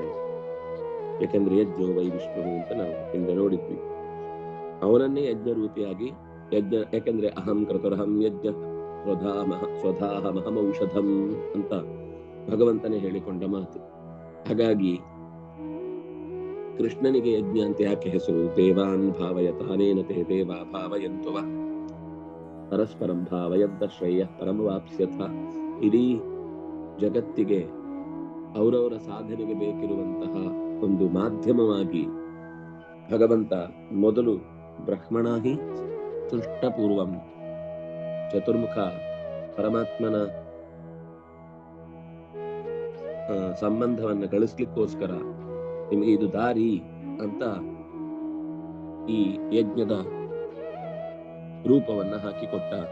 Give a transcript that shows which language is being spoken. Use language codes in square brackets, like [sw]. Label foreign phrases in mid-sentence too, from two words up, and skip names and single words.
[kn] ಯಾಕಂದ್ರೆ [sa] ಯಜ್ಞೋ ವೈ ವಿಷ್ಣು [kn] ಅಂತ ನಾವು ಹಿಂದೆ ನೋಡಿದ್ವಿ. ಅವನನ್ನೇ ಯಜ್ಞ ರೂಪಿಯಾಗಿ ಯಜ್ಞ, ಯಾಕಂದ್ರೆ [sa] ಅಹಂ ಕೃತರಹಂ ಯಜ್ಞ ಸ್ವಧಾಹಮಹಮೌಷಧಂ [kn] ಅಂತ ಭಗವಂತನೇ ಹೇಳಿಕೊಂಡ ಮಾತು. ಹಾಗಾಗಿ ಕೃಷ್ಣನಿಗೆ ಯಜ್ಞ ಅಂತ ಯಾಕೆ ಹೆಸರು? [sa] ದೇವಾನ್ ಭಾವಯತಾನೇನ ತೇ ದೇವಾ ಭಾವಯಂತುವ ಪರಸ್ಪರಂ ಭಾವಯದ್ದ ಶ್ರೇಯ ಪರಮವಾಪ್ಸ್ಯಥ. [kn] ಇಡೀ ಜಗತ್ತಿಗೆ ಅವರವರ ಸಾಧನೆಗೆ ಬೇಕಿರುವಂತಹ ಒಂದು ಮಾಧ್ಯಮವಾಗಿ ಭಗವಂತ ಮೊದಲು [sa] ಬ್ರಹ್ಮಣಾಹಿ ಸೃಷ್ಟಪೂರ್ವಂ [kn] ಚತುರ್ಮುಖ ಪರಮಾತ್ಮನ ಸಂಬಂಧವನ್ನ ಗಳಿಸ್ಲಿಕ್ಕೋಸ್ಕರ ನಿಮಗೆ ಇದು ದಾರಿ ಅಂತ ಈ ಯಜ್ಞದ ರೂಪವನ್ನ ಹಾಕಿಕೊಟ್ಟ.